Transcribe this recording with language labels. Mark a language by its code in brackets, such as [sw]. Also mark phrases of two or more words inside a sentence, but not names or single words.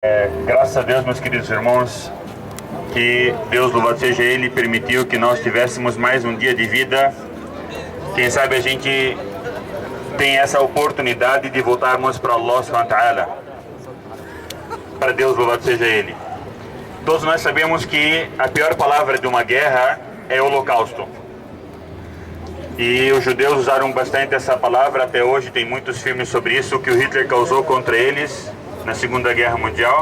[pt] Graças a Deus, meus queridos irmãos, que Deus, louvado seja Ele, permitiu que nós tivéssemos mais um dia de vida. [ar] Quem sabe a gente tem essa oportunidade de voltarmos para الله سبحانه وتعالى. [pt] Para Deus, louvado seja Ele. Todos nós sabemos que a pior palavra de uma guerra é holocausto. E os judeus usaram bastante essa palavra, até hoje tem muitos filmes sobre isso, que o Hitler causou contra eles na Segunda Guerra Mundial.